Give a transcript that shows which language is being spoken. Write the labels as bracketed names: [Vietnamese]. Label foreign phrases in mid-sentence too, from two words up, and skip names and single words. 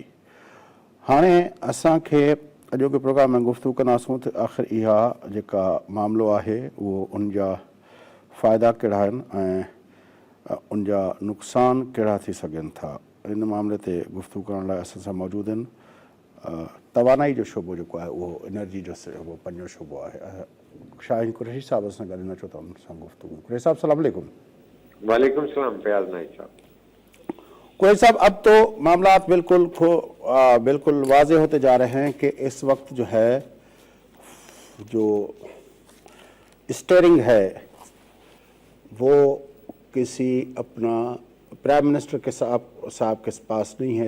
[Sindhi] हाणे असांखे अॼोके प्रोग्राम में गुफ़्तगू कंदासूं त आख़िर इहा जेका मामिलो आहे उहो उन जा फ़ाइदा कहिड़ा आहिनि ऐं उन जा नुक़सान कहिड़ा थी सघनि था। इन मामले ते गुफ़्तगू करण लाइ असां सां मौजूदु आहिनि तवानाई जो शोबो जेको आहे उहो एनर्जी जो शोबो 5हों शोबो आहे। शाहीन कुरैशी साहब सां ॻाल्हाइणु अचो त उन सां गुफ़्तगू। कुरैशी साहब [Arabic] سلام عليكم. وعليكم السلام [Sindhi] फयाज नाइक साहब। [Urdu] قریشی صاحب، اب تو معاملات بالکل واضح ہوتے جا رہے ہیں کہ اس وقت جو ہے جو سٹیئرنگ ہے وہ کسی اپنا [English] prime minister [Urdu] کے صاحب کے پاس نہیں ہے.